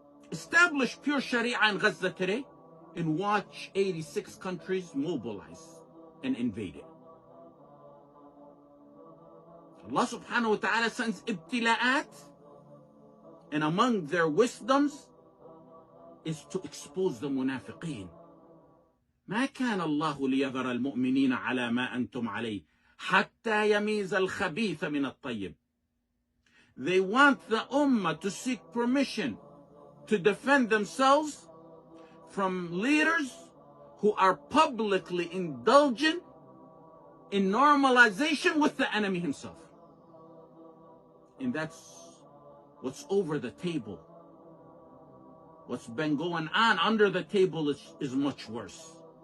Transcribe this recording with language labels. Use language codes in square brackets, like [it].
[en] Establish pure Sharia in Gaza today and watch 86 countries mobilize and invade it. Allah subhanahu wa ta'ala sends ibtila'at, and among their wisdoms is to expose the munafiqeen. [ar] ما كان الله ليذر المؤمنين على ما أنتم عليه حتى يميز الخبيث من الطيب. [en] They want the ummah to seek permission to defend themselves from leaders who are publicly indulgent in normalization with the enemy himself. And that's what's over the table. What's been going on under the table is much worse.